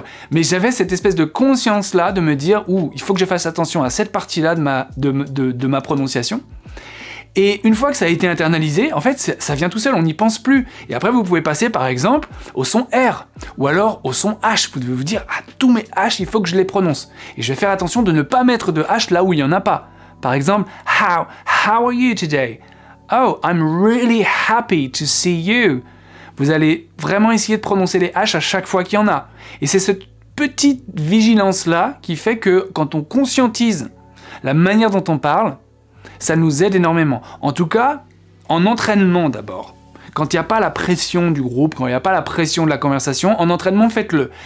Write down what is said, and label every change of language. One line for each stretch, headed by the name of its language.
French: Mais j'avais cette espèce de conscience-là de me dire, il faut que je fasse attention à cette partie-là de ma prononciation. Et une fois que ça a été internalisé, en fait, ça vient tout seul, on n'y pense plus. Et après, vous pouvez passer, par exemple, au son R, ou alors au son H. Vous devez vous dire, tous mes H, il faut que je les prononce. Et je vais faire attention de ne pas mettre de H là où il n'y en a pas. Par exemple,
English: how are you today? Oh, I'm really happy to see you.
French: Vous allez vraiment essayer de prononcer les H à chaque fois qu'il y en a. Et c'est cette petite vigilance-là qui fait que quand on conscientise la manière dont on parle, ça nous aide énormément. En tout cas, en entraînement d'abord. quand il n'y a pas la pression du groupe, quand il n'y a pas la pression de la conversation, en entraînement, faites-le.